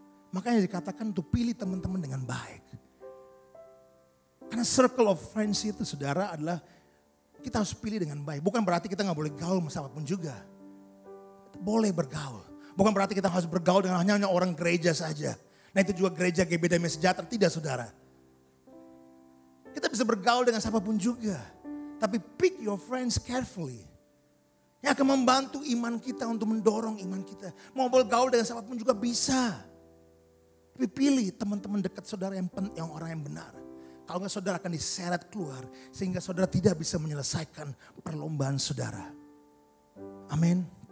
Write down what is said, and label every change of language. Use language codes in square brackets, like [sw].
[id] Makanya dikatakan untuk pilih teman-teman dengan baik. Karena circle of friends itu saudara adalah kita harus pilih dengan baik. Bukan berarti kita gak boleh gaul sama siapapun juga. Boleh bergaul. Bukan berarti kita harus bergaul dengan hanya orang gereja saja. Nah itu juga gereja GBI Damai Sejahtera. Tidak saudara. Kita bisa bergaul dengan siapapun juga. [en] Tapi pick your friends carefully. [id] Yang akan membantu iman kita untuk mendorong iman kita. Mau bergaul dengan siapapun juga bisa. Tapi pilih teman-teman dekat saudara yang orang yang benar. Kalau enggak saudara akan diseret keluar. Sehingga saudara tidak bisa menyelesaikan perlombaan saudara. Amin.